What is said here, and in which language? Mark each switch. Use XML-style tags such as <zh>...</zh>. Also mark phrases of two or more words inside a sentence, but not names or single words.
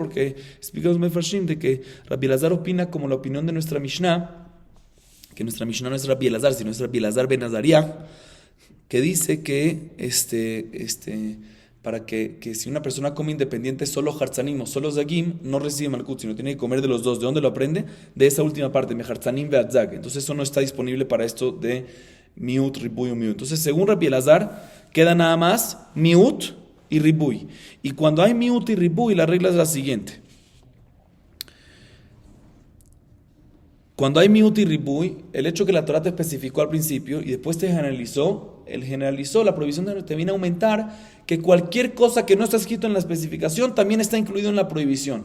<es>Porque explicamos Mefarshim de que Rabbi Elazar opina como la opinión de nuestra Mishnah, que nuestra Mishnah no es Rabbi Elazar, sino es Rabbi Elazar ben Azariah, que dice que para que si una persona come independiente solo hartzanim o solo zagim, no recibe malkut, sino tiene que comer de los dos. ¿De dónde lo aprende? De esa última parte,</es> <he>me hartzanim ve'atzag.</he> <es>Entonces eso no está disponible para esto de</es> <he>miut, ribuy</he> <es>o miut. Entonces según Rabbi Elazar, queda nada más miut y ribuy. Y cuando hay miut y ribuy, la regla es la siguiente. Cuando hay miut y ribuy, el hecho que la Torah te especificó al principio y después te generalizó, la prohibición te viene a aumentar que cualquier cosa que no está escrito en la especificación también está incluido en la prohibición.</es>